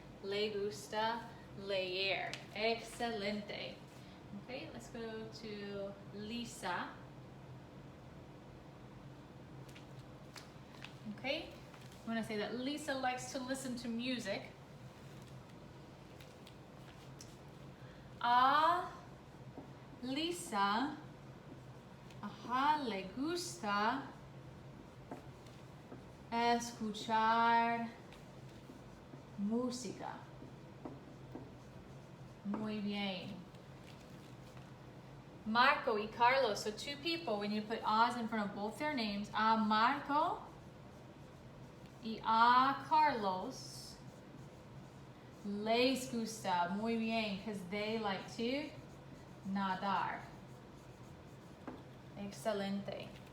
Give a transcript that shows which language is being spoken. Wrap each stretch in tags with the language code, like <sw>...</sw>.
<es>Le gusta leer. Excelente.</es> <en>Okay, let's go to Lisa. Okay, I'm going to say that Lisa likes to listen to music.</en> <es>A Lisa, ajá, le gusta escuchar música. Muy bien.</es> <en>Marco y Carlos, so two people, we need to put a's in front of both their names.</en> <es>A Marco y a Carlos les gusta. Muy bien,</es> <en>because they like to nadar.</en> <es>Excelente.</es>